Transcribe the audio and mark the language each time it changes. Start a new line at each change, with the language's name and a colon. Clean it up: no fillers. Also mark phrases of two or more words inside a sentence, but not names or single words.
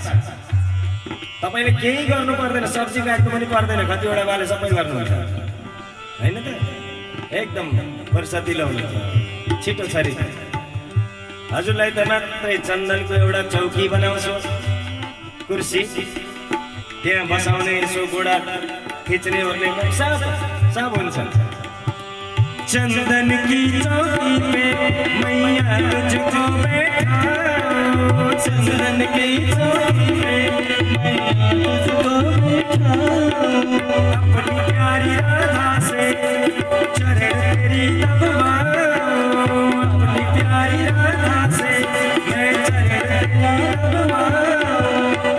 Nepali: तपाईले केही गर्नु पर्दैन, सब्जी काट्नु पनि पर्दैन, कतिवटा बाले सबै गर्नुहुन्छ हैन त। एकदम फुर्सदिलो हुनुहुन्छ, छिटो छरी। हजुरलाई त मात्रै चन्दनको एउटा चौकी बनाउँछु, कुर्सी त्यहाँ बसाउने, यसो गोडा खिच्ने ओर्ने सब हुन्छ।
Hindi: चंदन की चौकी पे मैया तुझको बैठाओ, चंदन की चौकी पे मैया तुझको बैठाओ। अपनी प्यारी राधा से चरण तेरी दबवाओ, अपनी प्यारी राधा से मैं चरण तेरी दबवाओ।